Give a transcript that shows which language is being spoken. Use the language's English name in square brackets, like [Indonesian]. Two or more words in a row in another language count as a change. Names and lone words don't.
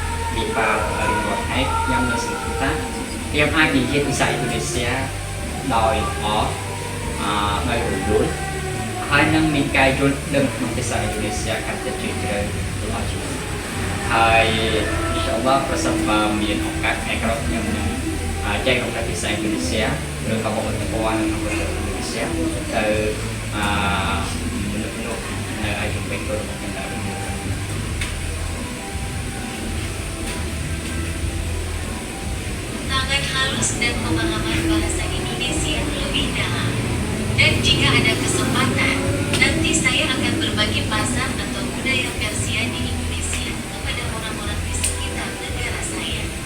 [Khmer] វិបាករៀនរាល់ថ្ងៃខ្ញុំមានសង្ឃឹមថាខ្ញុំអាចនិយាយភាសាឥណ្ឌូនេស៊ីដោយដោយរលូនហើយនឹងមានការយល់ដឹងក្នុងភាសាឥណ្ឌូនេស៊ីកាន់តែជ្រាលជ្រៅដល់ជីវិតហើយ [Arabic] إن شاء الله [Khmer] ប្រសិនបើមានឱកាសថ្ងៃក្រោយខ្ញុំនឹងចែករំលែកភាសាឥណ្ឌូនេស៊ីឬក៏បទពិសោធន៍ក្នុងប្រទេសឥណ្ឌូនេស៊ីទៅមនុស្សនៅឯជំនាញរបស់ខ្ញុំដែរ [Indonesian] sangat halus dan pemahaman bahasa Indonesia lebih dalam. Dan jika ada kesempatan, nanti saya akan berbagi bahasa atau budaya Persia di Indonesia kepada orang-orang di sekitar negara saya.